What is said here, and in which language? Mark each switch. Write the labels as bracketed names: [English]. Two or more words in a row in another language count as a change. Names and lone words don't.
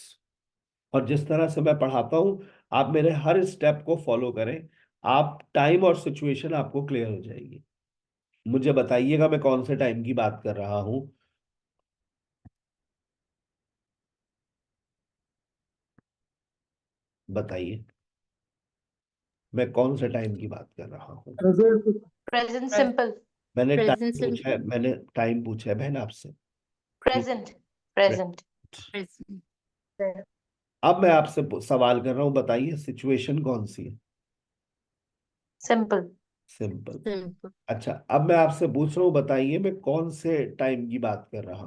[Hindi] और जिस तरह से मैं पढ़ाता हूं, आप मेरे हर स्टेप को फॉलो करें, आप टाइम और सिचुएशन आपको क्लियर हो जाएगी। मुझे बताइएगा मैं कौन से टाइम की बात कर रहा हूं। बताइए मैं कौन से टाइम की बात कर रहा हूं। [English] Present. Present simple. [Hindi] मैंने [English] Present [Hindi] टाइम पूछा है, [English] simple. [Hindi] मैंने टाइम पूछा है बहन आपसे। [English] Present. Present. Present. [Hindi] अब मैं आपसे सवाल कर रहा हूं, बताइए सिचुएशन कौन सी है। [English] Simple. सिंपल। Simple. [Hindi] अच्छा, अब मैं आपसे पूछ रहा हूं, बताइए मैं कौन से टाइम की बात कर रहा हूं।